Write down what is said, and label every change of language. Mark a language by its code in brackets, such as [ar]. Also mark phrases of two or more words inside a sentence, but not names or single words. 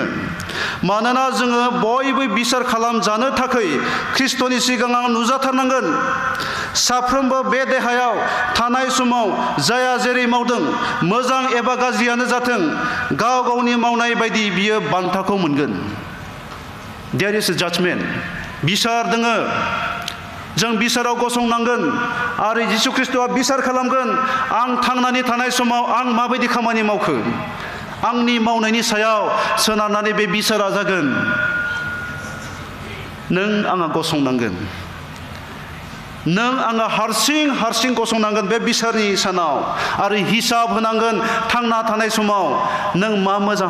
[brx] मानोना जोङो बयबो बिसार खालामजानो थाखाय ख्रिस्ट'नि सिगाङाव नुजाथारनांगोन साफ्रोमबो बे देहायाव थानाय समाव जाया जेरै मावदों मोजां एबा गाज्रियानो जाथों गाव गावनि मावनाय बायदि बियो बान्थाखौ मोनगोन [en] there is a judgement [brx] बिसार दोङो जों बिसाराव गसंनांगोन आरो जिसु ख्रिस्ट'आ बिसार खालामगोन आं थांनानै थानाय समाव आं माबायदि खामानि मावखो आंनि मावनायनि सायाव सोनारनानै बे बिसारा जागोन नों आंहा गसंनांगोन नों आंहा हारसिं गसंनांगोन बे बिसारनि सानाव आरो हिसाब होनांगोन थांना थानाय समाव नों मा मोजां